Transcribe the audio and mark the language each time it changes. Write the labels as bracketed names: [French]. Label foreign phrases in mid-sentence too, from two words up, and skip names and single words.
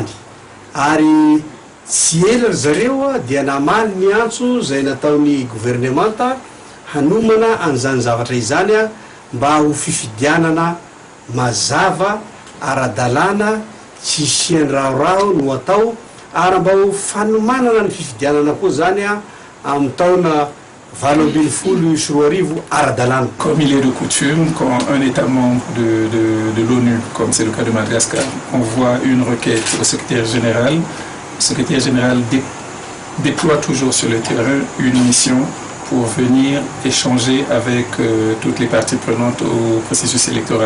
[Malagasy] Ary tsy ela zareo dia namaly ny antso izay nataon'ny gouvernementa hanomana an'izany zavatra izany mba ho fifidianana mazava ara-dalàna tsy isiany raorao no atao ary mba ho fanomanana ny fifidianana koa zany amin'ny taona 2024 ara-dalàna. [French] Comme il est de coutume, quand un État membre de l'ONU, comme c'est le cas de Madagascar, envoie une requête au secrétaire général, le secrétaire général déploie toujours sur le terrain une mission pour venir échanger avec toutes les parties prenantes au processus électoral.